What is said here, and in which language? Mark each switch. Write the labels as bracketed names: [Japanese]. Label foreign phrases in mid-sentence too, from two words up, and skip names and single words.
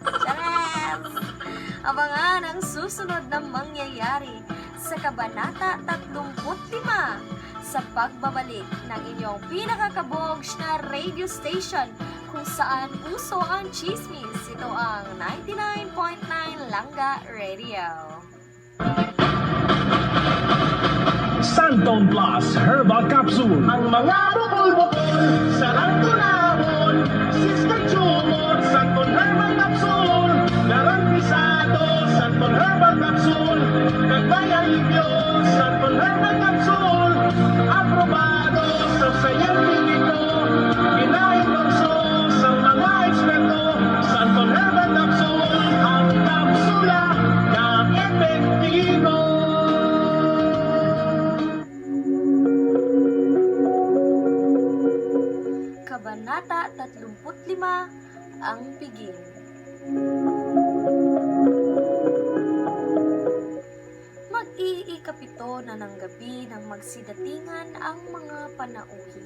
[Filipino] Charot! Abangan ang susunod na mangyayari sa Kabanata 35 sa pagbabalik ng inyong pinakakabogs na radio station kung saan uso ang chismis. Ito ang 99.9 Langga Radio. Santon Plus Herbal Capsule. [Hiligaynon] Ang mga bukol-bukol, sarang tunahon, Sister Chumot, Santon Herbal Capsule. [Filipino] Garantisado, Santon Herbal Capsule. Nagbayalibyo, Santon Herbal Capsule. Aprobado sa sayantipiko, inaendorso sa mga eksperto. Santon Herbal Capsule, ang kapsula na epektibo. Kabanata 35, ang piging. Mag-iikapito na ng gabi nang magsidatingan ang mga panauhin.